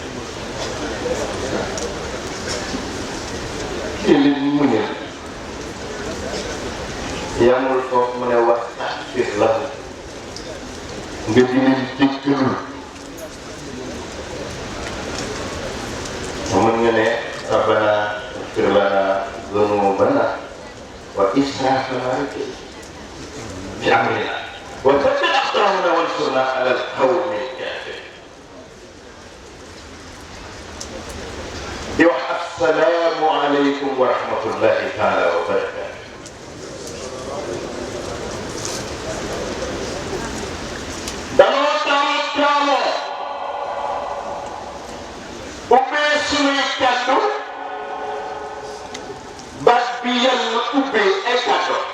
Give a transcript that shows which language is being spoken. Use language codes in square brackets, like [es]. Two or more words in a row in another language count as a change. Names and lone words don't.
[wo] ci li mu ne yamul foofu mu ne [ar] واستغفر لهم [wo] nga di leen jéggalul mën nga ne [ar] ربنا اغفر لنا ذنوبنا وإسرافنا في أمرنا وثبت أقدامنا وانصرنا على القوم الكافرين. [wo] di wax [ar] السلام عليكم ورحمة الله تعالى وبركاته. [wo] danoo taamoo ubbee sunuy kàddu baat bi yàlla ubbee ay kàddu